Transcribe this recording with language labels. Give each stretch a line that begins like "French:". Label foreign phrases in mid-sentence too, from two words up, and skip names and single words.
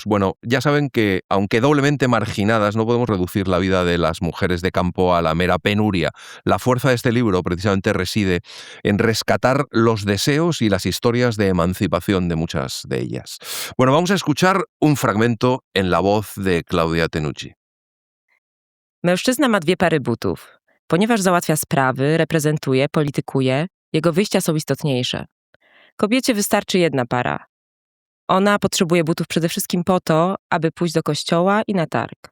Spanish: Bueno, ya saben que, aunque doblemente marginadas, no podemos reducir la vida de las mujeres de campo a la mera penuria. La fuerza de este libro precisamente reside en rescatar los deseos y las historias de emancipación de muchas de ellas. Bueno, vamos a escuchar un fragmento en la voz de Klaudia Tenucci.
Polish: Mężczyzna ma 2 pary butów. Ponieważ załatwia sprawy, reprezentuje, politykuje, jego wyjścia są istotniejsze. Kobiecie wystarczy 1 para. Ona potrzebuje butów przede wszystkim po to, aby pójść do kościoła i na targ.